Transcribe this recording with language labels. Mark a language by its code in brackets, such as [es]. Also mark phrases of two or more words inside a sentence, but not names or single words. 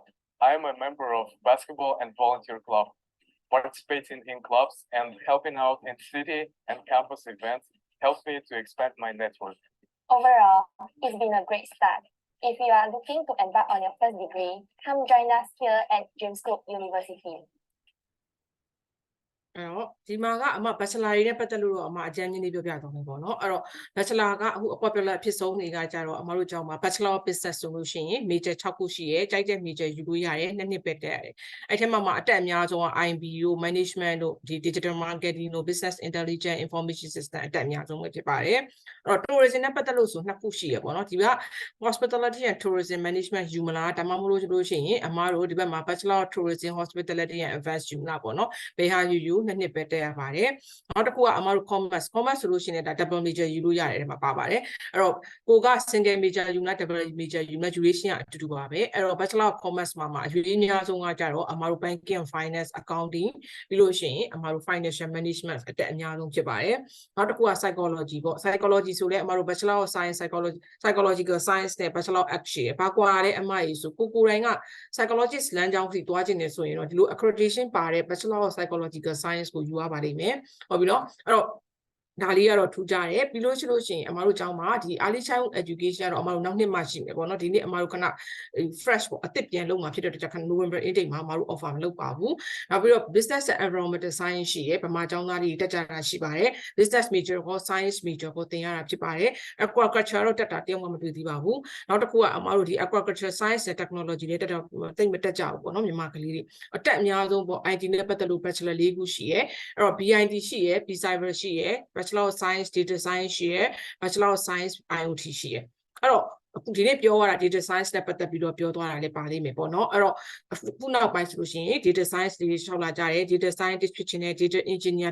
[en] I am a member of basketball and volunteer club. Participating in clubs and helping out in city and campus events helps me to expand my network. Overall, it's been a great start. If you are looking to embark on your first degree, come join us here at James Cook University. [my] အဲ့တော့ဒီမှာကအမ bachelor တွေနဲ့ပတ်သက်လို့တော့အမအကြမ်းကြီးလေးပြောပြသွားမယ်ပေါ့နော်အဲ့တော့ bachelor ကအခု popular အဖြစ်ဆုံးတွေကကြတော့အမတို့ကျောင်းမှာ [en] bachelor of business [my] ဆိုလို့ရှိရင် major 6ခုရှိရဲကြိုက်တဲ့ major ယူလို့ရတယ်2နှစ်ပဲတက်ရတယ်အဲ့ထက်မှအတက်အများဆုံးက IB တို့ management တို့ဒီ [en] digital marketing [my] တို့ [en] business intelligence information system [my] အတက်အများဆုံးပဲဖြစ်ပါတယ် အဲ့တော့ tourism နဲ့ပတ်သက်လို့ဆို2ခုရှိရပေါ့နော်ဒီက [en] hospitality and tourism management [my] ယူမလားဒါမှမဟုတ်လို့ရှိရင်အမတို့ဒီဘက်မှာ [en] bachelor of tourism hospitality and events [my] ယူမလားပေါ့နော်ဘယ်ဟာယူ2နှစ်ပဲတက်ရပါတယ်နောက်တစ်ခုကအမတို့ commerce ဆိုလို့ရှိရင်ဒါ [en] double major [my] ယူလို့ရတယ်အဲ့မှာပါပါတယ်အဲ့တော့ကိုက [en] single major [my] ယူလား [en] double major [my] ယူလား duration ကအတူတူပါပဲအဲ့တော့ [en] bachelor of commerce [my] မှာအရွေးအများဆုံးကကြတော့အမတို့ [en] banking and finance accounting [my] ပြီးလို့ရှိရင် အမတို့ [en] financial management [my] အတက်အများဆုံးဖြစ်ပါတယ်နောက်တစ်ခုက psychology ပေါ့ psychology ဆိုလဲအမတို့ [en] bachelor of science psychological science [my] နဲ့ [en] bachelor of action [my] ဘာကွာလဲအမကြီး ဆိုကိုယ်တိုင်က psychologist လမ်းကြောင်းစီသွားခြင်းနေဆိုရင်တော့ဒီလို accreditation ပါတဲ့ [en] bachelor of psychological science [my] ကိုယူရပါလိမ့်မယ်ဟုတ်ပြီနော်အဲ့တော့ဒါလေးကတော့ထူးကြတယ်ပြီးလို့ရှိရင်အမတို့ကျောင်းမှာဒီ [en] early childhood education [my] ကတော့အမတို့နောက်နှစ်မှရှိမယ်ပေါ့နော်ဒီနေ့အမတို့ခဏ fresh ပေါ့အသစ်ပြန်လုပ်မှာဖြစ်တဲ့အတွက် [en] November intake [my] မှာအမတို့ offer မလုပ်ပါဘူးနောက်ပြီးတော့ [en] business and environmental science [my] ရှိတယ်ဗမာကျောင်းသားတွေတက်ကြတာရှိပါတယ် [en] business major [my] ကို [en] science major [my] ကိုသင်ရတာဖြစ်ပါတယ် aquaculture တော့တက်တာ တယောက်မှမတွေ့သေးပါဘူးနောက်တစ်ခုကအမတို့ဒီ [en] aquaculture science and technology [my] တွေတက်တော့တိတ်မတက်ကြဘူးပေါ့နော်မြန်မာကလေးတွေအတက်အများဆုံးပေါ့ IT နဲ့ပတ်သက်လို့ bachelor 4ခုရှိရဲအဲ့တော့ BIT ရှိရဲ B-Cyber ရှိရဲ [en] Bachelor of Science Data Science [my] ရှိရဲ [en] Bachelor of Science IoT [my] ရှိရဲအဲ့တော့အခုဒီနေ့ပြောရတာ [en] data science [my] နဲ့ပတ်သက်ပြီးတော့ပြောသွားတာလည်းပါလိမ့်မယ်ပေါ့နော်အဲ့တော့ခုနောက်ပိုင်းဆိုလို့ရှိရင် [en] data science [my] တွေရှောက်လာကြတယ် [en] data scientist [my] ဖြစ်ချင်တဲ့ [en] data engineer